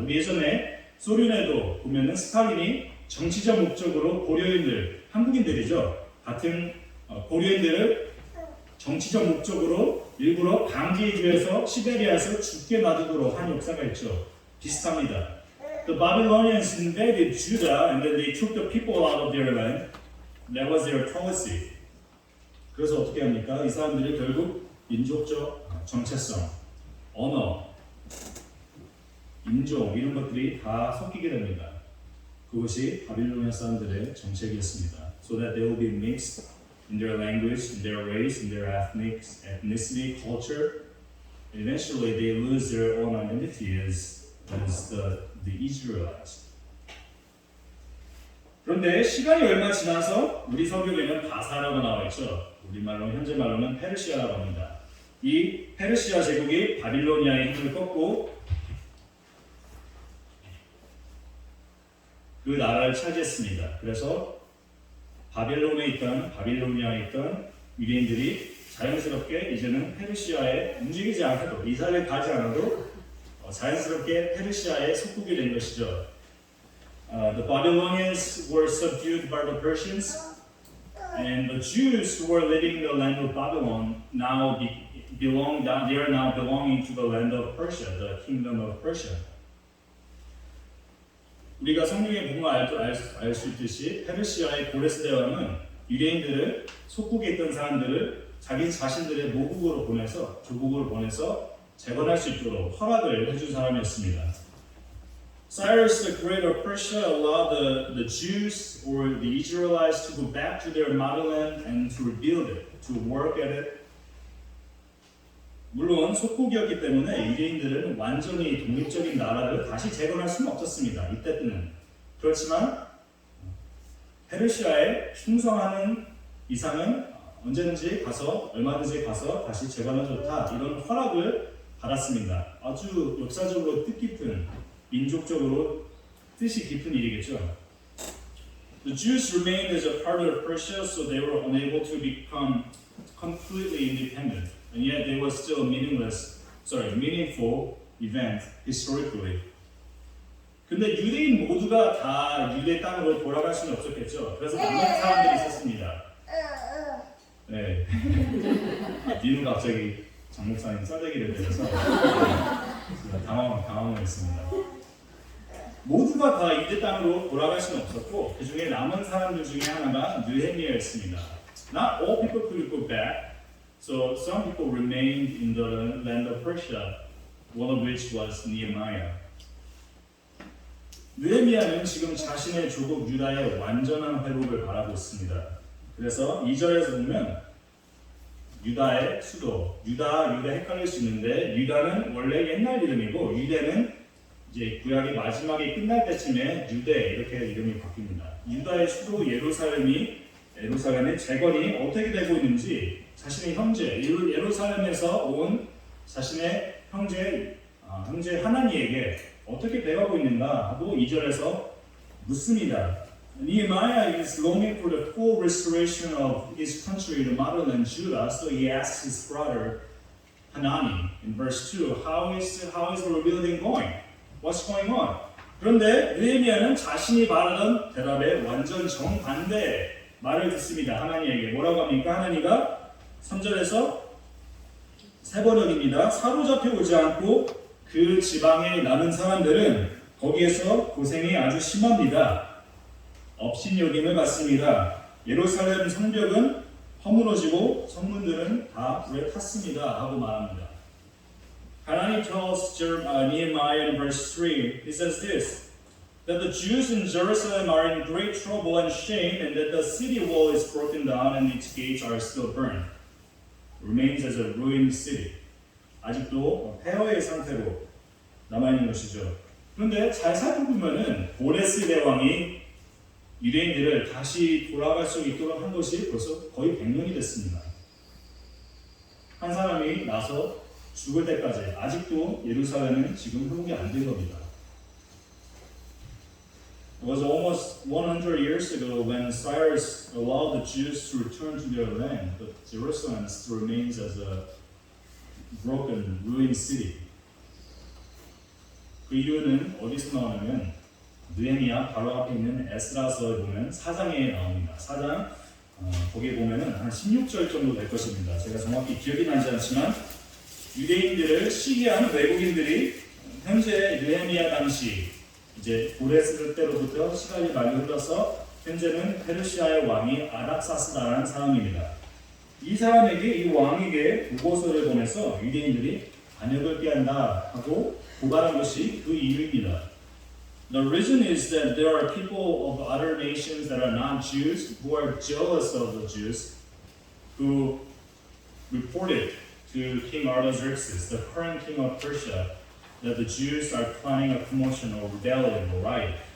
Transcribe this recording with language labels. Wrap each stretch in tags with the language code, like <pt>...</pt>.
<ko>우리 예전에 소련에도 보면은 스탈린이 정치적 목적으로 고려인들, 한국인들이죠. 같은 고려인들을 정치적 목적으로 일부러 강제 이주해서 시베리아에서 죽게 놔두도록 한 역사가 있죠. 비슷합니다.</ko> <en>The Babylonians invaded Judah and then they took the people out of their land. That was their policy.</en> <ko>그래서 어떻게 합니까? 이 사람들이 결국 민족적 정체성, 언어, 인종 이런 것들이 다 섞이게 됩니다. 그것이 바빌로니아 사람들의 정책이었습니다.</ko> <en>So that they will be mixed in their language, in their race, in their ethnicity, culture. Eventually, they lose their own identity as the Israelites.</en> <ko>그런데 시간이 얼마 지나서 우리 성경에는 바사라고 나와 있죠. 우리말로 현재 말로는 페르시아라고 합니다. 이 페르시아 제국이 바빌로니아의 힘을 꺾고 그 나라를 차지했습니다. 그래서 바빌로니아에 있던 유대인들이 자연스럽게 이제는 페르시아에 움직이지 않아도 이스라엘에 가지 않아도 자연스럽게 페르시아에 속국이 된 것이죠.</ko> <en>The Babylonians were subdued by the Persians, and the Jews who were living in the land of Babylon now they are now belonging to the land of Persia, the kingdom of Persia.</en> <ko>우리가 성경에 보면 알 수 있듯이 페르시아의 고레스 대왕은 유대인들을 속국에 있던 사람들을 자기 자신들의 모국으로 보내서 조국으로 보내서 재건할 수 있도록 허락을 해준 사람이었습니다.</ko> <en>Cyrus the Great of Persia allowed the Jews or the Israelites to go back to their motherland and to rebuild it, to work at it.</en> <ko>물론 속국이었기 때문에 유대인들은 완전히 독립적인 나라를 다시 재건할 수는 없었습니다. 이때는. 그렇지만 페르시아에 충성하는 이상은 언제든지 가서 얼마든지 가서 다시 재건은 좋다 이런 허락을 받았습니다. 아주 역사적으로 뜻깊은 민족적으로 뜻이 깊은 일이겠죠.</ko> <en>The Jews remained as a part of Persia, so they were unable to become completely independent, and yet they were still a meaningful event historically.</en> <ko>근데 유대인 모두가 다 유대 땅으로 돌아갈 수는 없었겠죠. 그래서 남은 사람들이 있었습니다. 네. 니는 갑자기 장 목사님 싸대기를 때려서 당황했습니다. 모두가 다 유대 땅으로 돌아갈 수는 없었고 그 중에 남은 사람들 중에 하나가 느헤미야였습니다.</ko> <en>Not all people could go back, so some people remained in the land of Persia, one of which was Nehemiah.</en> <ko>느헤미야는 지금 자신의 조국 유다의 완전한 회복을 바라고 있습니다. 그래서 2절에서 보면 유다의 수도, 유다 헷갈릴 수 있는데 유다는 원래 옛날 이름이고 유대는 이제 구약의 마지막에 끝날 때쯤에 유대 이렇게 이름이 바뀝니다. 유다의 수도 예루살렘의 재건이 어떻게 되고 있는지 자신의 형제 예루살렘에서 온 자신의 형제 하나니에게 어떻게 돼가고 있는가 하고 2절에서 묻습니다.</ko> <en>Nehemiah is longing for the full restoration of his country, the motherland Judah, so he asks his brother Hanani in verse 2, how is the rebuilding going? What's going on?</en> <ko>그런데 느헤미야는 자신이 말하던 대답에 완전 정반대 말을 듣습니다. 하나니에게 뭐라고 합니까? 하나니가 3절에서 새 번역입니다. 사로잡혀 오지 않고 그 지방에 남은 사람들은 거기에서 고생이 아주 심합니다. 업신여김을 받습니다. 예루살렘 성벽은 허물어지고 성문들은 다 불에 탔습니다. 하고 말합니다.</ko> <en>Hanani tells Nehemiah in verse 3, he says this, that the Jews in Jerusalem are in great trouble and shame, and that the city wall is broken down and its gates are still burned. Remains as a ruined city.</en> <ko>아직도 폐허의 상태로 남아있는 것이죠. 그런데 잘 살펴보면은 고레스 대왕이 유대인들을 다시 돌아갈 수 있도록 한 것이 벌써 거의 100년이 됐습니다. 한 사람이 나서 죽을 때까지 아직도 예루살렘은 지금 회복이 안 된 겁니다.</ko> <en>It was almost 100 years ago when Cyrus allowed the Jews to return to their land, but Jerusalem still remains as a broken, ruined city.</en> <ko>그 이유는 어디서 나오냐면 느헤미야 바로 앞에 있는 에스라서에 보면 4장에 나옵니다. 4장 거기에 보면은 한 16절 정도 될 것입니다. 제가 정확히 기억이 나지 않지만 유대인들을 시기한 외국인들이 현재 느헤미야 당시 이제 고레스 때로부터 시간이 많이 흘러서 현재는 페르시아의 왕이 아닥사스다라는 사람입니다. 이 사람에게 이 왕에게 보고서를 보내서 유대인들이 반역을 피한다 하고 고발한 것이 그 이유입니다.</ko> <en>The reason is that there are people of other nations that are not Jews who are jealous of the Jews who reported to King Artaxerxes, the current king of Persia, that the Jews are planning a commotion or rebellion or riot.</en>